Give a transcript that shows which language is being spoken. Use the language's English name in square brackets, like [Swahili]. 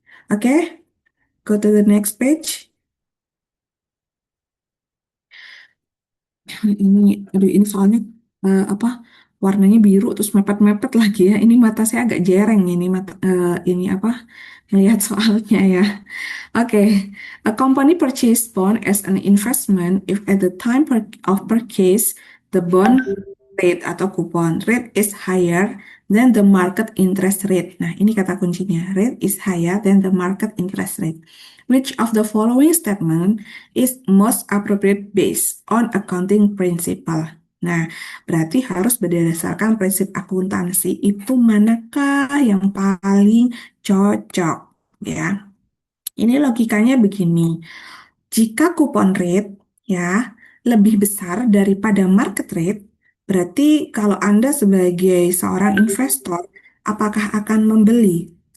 [English] Oke, go to the next page. [Indonesian] Ini aduh ini soalnya apa warnanya biru terus mepet-mepet lagi ya. Ini mata saya agak jereng ini mata ini apa melihat soalnya ya. [English] Okay, a company purchase bond as an investment if at the time of purchase the bond rate [Indonesian] atau [English] coupon rate is higher than the market interest rate. [Indonesian] Nah, ini kata kuncinya. [English] Rate is higher than the market interest rate. Which of the following statement is most appropriate based on accounting principle? [Indonesian] Nah, berarti harus berdasarkan prinsip akuntansi itu manakah yang paling cocok ya? Ini logikanya begini. Jika kupon rate ya lebih besar daripada market rate, berarti kalau Anda sebagai seorang investor, apakah akan membeli?